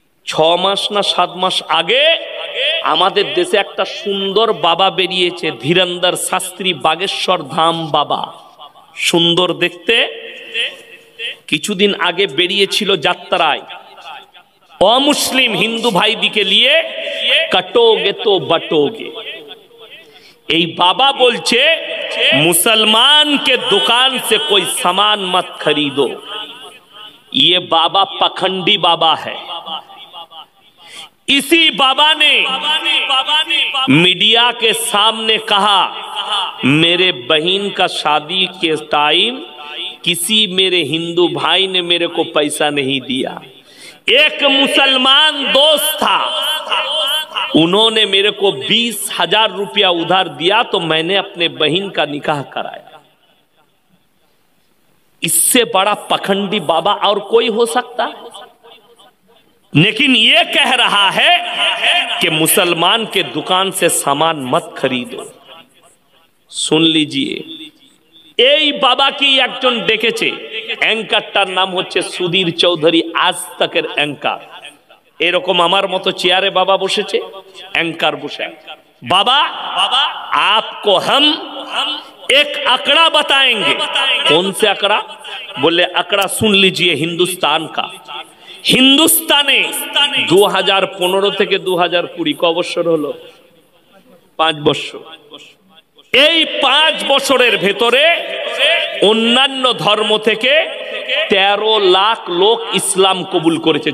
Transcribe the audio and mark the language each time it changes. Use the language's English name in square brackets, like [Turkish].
[Bangla] 6 মাস না 7 মাস আগে আমাদের দেশে একটা সুন্দর বাবা বেরিয়েছে, ধীরেন্দর শাস্ত্রী বাগেশ্বর ধাম বাবা, সুন্দর দেখতে। কিছুদিন আগে বেরিয়েছিল যাত্রায়, অমুসলিম হিন্দু ভাই দিকে নিয়ে [Hindi] কাটোগে তো বাটোগে। [Bangla] এই বাবা বলছে [Hindi] मुसलमान के दुकान से कोई सामान मत खरीदो। ये बाबा पखंडी बाबा है। इसी बाबा ने मीडिया के सामने कहा, मेरे बहन का शादी के टाइम किसी मेरे हिंदू भाई ने मेरे को पैसा नहीं दिया। एक मुसलमान दोस्त था, उन्होंने मेरे को 20,000 रुपया उधार दिया, तो मैंने अपने बहन का निकाह कराया। इससे बड़ा पखंडी बाबा और कोई हो सकता है? लेकिन ये कह रहा है कि मुसलमान के दुकान से सामान मत खरीदो। सुन लीजिए, [Bangla] এই বাবা কি একজন ডেকেছে, অ্যাঙ্কারটার নাম হচ্ছে সুধীর চৌধুরী, আজ তকের অ্যাঙ্কার। এরকম আমার মতো চেয়ারে বাবা বসেছে, অ্যাঙ্কার বসে। [Hindi] बाबा आपको हम एक आंकड़ा बताएंगे। कौन से आंकड़ा? बोले आंकड़ा सुन लीजिए हिंदुस्तान का। [Bangla] हिंदुस्ताने 2015 থেকে 2020 ক বছর হলো? 5 বছর। এই 5 বছরের ভেতরে অন্যান্য ধর্ম থেকে 13 লাখ লোক ইসলাম কবুল করেছে।